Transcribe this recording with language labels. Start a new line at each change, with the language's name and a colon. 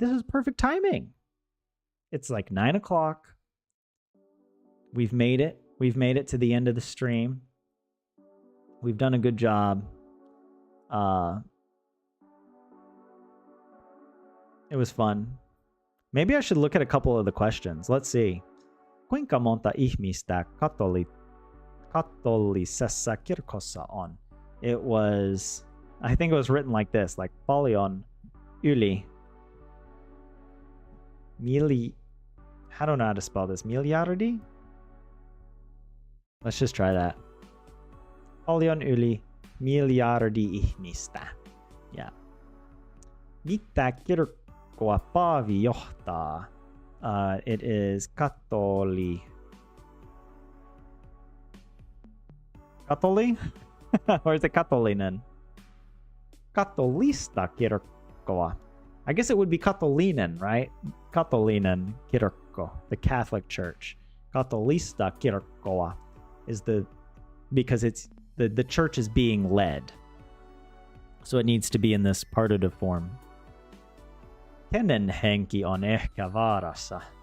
English: This is perfect timing. It's like 9 o'clock. We've made it. We've made it to the end of the stream. We've done a good job. It was fun. Maybe I should look at a couple of the questions. Let's see.
Finnish: Kuinka monta ihmistä katolisessa kirkossa on?
English: It was... I think it was written like this, like paljon yli I don't know how to spell this.
Finnish: Miljardi?
English: Let's just try that.
Finnish: Paljon yli miljardi ihmistä. Yeah. Mitä kirkkoa Paavi johtaa?
English: It is Katoli? Or is it katolinen?
Finnish: Katolista kirkkoa.
English: I guess it would be katolinen, right? Katolinen kirkko, the Catholic Church.
Finnish: Katolista kirkkoa
English: is because it's the church is being led. So it needs to be in this partitive form.
Finnish: Kenen henki on ehkä vaarassa?